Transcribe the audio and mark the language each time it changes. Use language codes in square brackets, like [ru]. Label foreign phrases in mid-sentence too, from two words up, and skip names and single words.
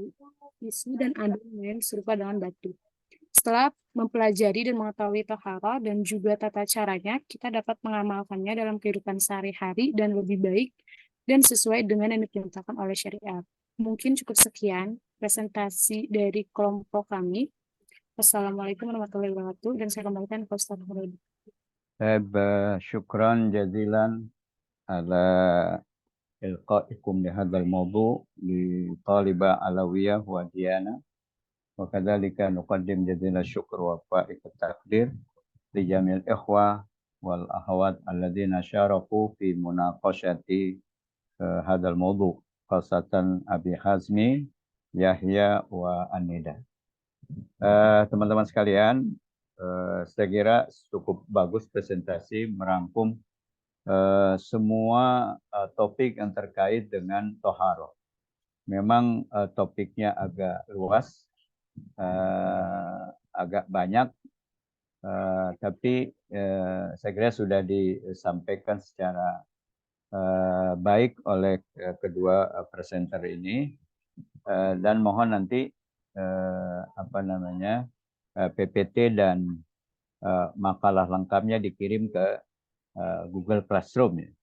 [id] Tisu dan ada yang serupa dengan batu. Setelah mempelajari dan mengetahui tohara dan juga tata caranya, kita dapat mengamalkannya dalam kehidupan sehari-hari dan lebih baik dan sesuai dengan yang diperintahkan oleh syariat. Mungkin cukup sekian presentasi dari kelompok kami. [ar] Wassalamualaikum warahmatullahi wabarakatuh [id] dan saya kembalikan ke Ustaz Nurul. [ar] Syukran jazilan ala ilqaikum li hadzal mawdu' li talibah alawiyah wa diyana. وكذلك نقدم جزيل الشكر وفائق التقدير لجميع الإخوة والأخوات الذين شاركوا في مناقشة هذا الموضوع خاصة أبي حازمي يحيى وأنيدة. [id] Teman-teman sekalian, saya kira cukup bagus presentasi merangkum semua topik yang terkait dengan toharo. Memang topiknya agak luas, agak banyak, tapi saya kira sudah disampaikan secara baik oleh kedua presenter ini, dan mohon nanti PPT dan makalah lengkapnya dikirim ke Google Classroom ya.